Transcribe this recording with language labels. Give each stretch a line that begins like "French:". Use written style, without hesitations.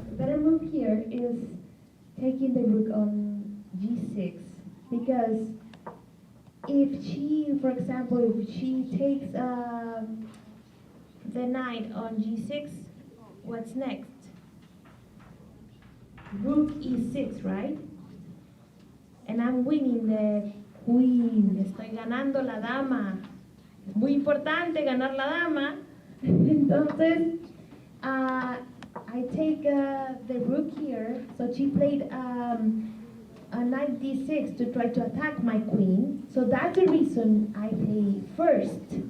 English: The better move here is taking the rook on g6, because if she, for example, if she takes the knight on g6, what's next? Rook e6, right? And I'm winning the queen.
Spanish: Estoy ganando la dama. Es muy importante ganar la dama. Entonces,
English: I take the rook here. So she played a knight d6 to try to attack my queen. So that's the reason I play first.